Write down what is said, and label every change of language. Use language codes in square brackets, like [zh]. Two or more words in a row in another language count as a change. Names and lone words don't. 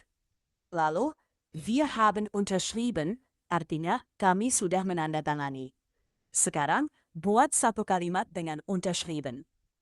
[id] Lalu, [de] wir haben unterschrieben, [id] artinya kami sudah menandatangani. Sekarang, buat satu kalimat dengan unterschrieben.